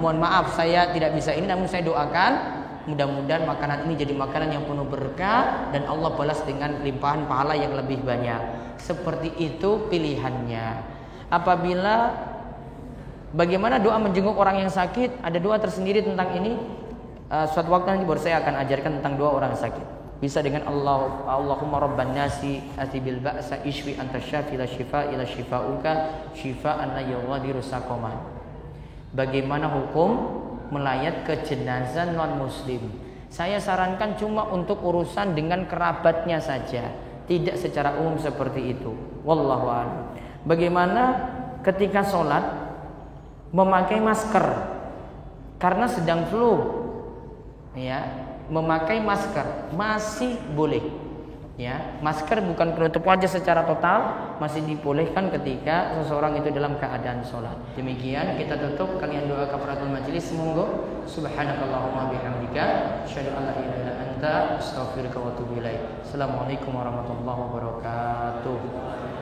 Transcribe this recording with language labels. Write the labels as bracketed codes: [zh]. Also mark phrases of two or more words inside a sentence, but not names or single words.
[id] Mohon maaf saya tidak bisa ini, namun saya doakan mudah-mudahan makanan ini jadi makanan yang penuh berkah dan Allah balas dengan limpahan pahala yang lebih banyak. Seperti itu pilihannya. Apabila bagaimana doa menjenguk orang yang sakit, ada doa tersendiri tentang ini. suatu waktu nanti baru saya akan ajarkan tentang 2 orang sakit. Bisa dengan [ar] اللهم رب الناس أذهب البأس اشف أنت الشافي لا شفاء إلا شفاؤك شفاء لا يغادر سقما. [id] Bagaimana hukum melayat ke jenazah non muslim? Saya sarankan cuma untuk urusan dengan kerabatnya saja, tidak secara umum seperti itu. [ar] والله أعلم. [id] Bagaimana ketika sholat memakai masker karena sedang flu, ya, memakai masker masih boleh, ya. Masker bukan penutup wajah secara total, masih dibolehkan ketika seseorang itu dalam keadaan sholat. Demikian kita tutup, kalian doa [ar] كفارة المجلس. Semoga سبحانك اللهم وبحمدك أشهد أن لا إله إلا أنت أستغفرك وأتوب إليك. السلام عليكم ورحمة الله وبركاته.